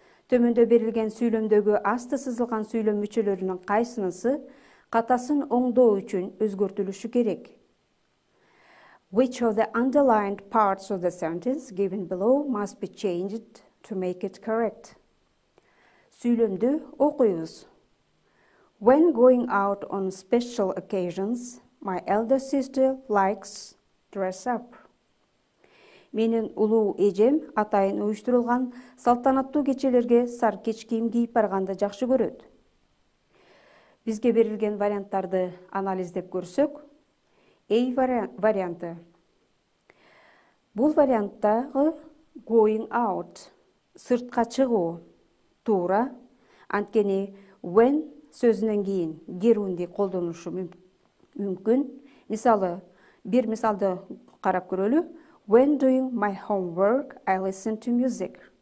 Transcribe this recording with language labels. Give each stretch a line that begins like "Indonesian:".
Kyrgyz: Төмөндө берилген сүйлөмдөгү асты сызылган сүйлөм мүчөлөрүнүн кайсынысы катасын оңдоо үчүн өзгөртүлүшү керек?
English: Which of the underlined parts of the sentence given below must be changed to make it correct?
Kyrgyz: Сүйлөмдү окуйбуз.
English: When going out on special occasions, my elder sister likes dress up.
Kyrgyz: Менин улуу эжем атайын уюштурулган салтанаттуу кечелерге сары кеч кийим кийип барганды жакшы көрөт. Бизге берилген варианттарды анализдеп көрсөк, A варианты. Бул варианттагы
English: going out,
Kyrgyz: сыртка чыгуу, туура. Анткени when сөзүнөн кийин герунди колдонушу мүмкүн. Мисалы, бир мисалды карап көрөлү.
English: When doing my homework, I listen to music.